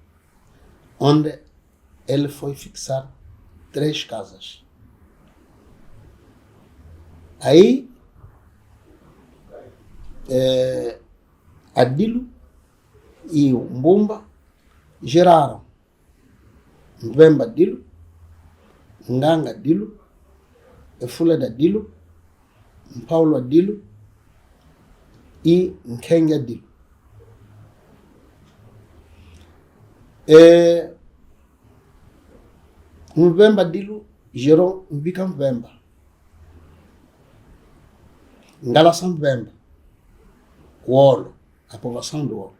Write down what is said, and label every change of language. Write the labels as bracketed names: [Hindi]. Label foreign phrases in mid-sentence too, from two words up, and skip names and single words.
[Portuguese] Onde ele foi fixar 3 casas. Aí, Adilo e o Mbumba geraram Mbemba Dilo, Nganga Dilo, Efuleda Dilo, Paulo Dilo e Nkenya Dilo. Mbemba Dilo gerou Mbika Mbemba, Ngalasa Mbemba, Wolo, a povoação do Wolo.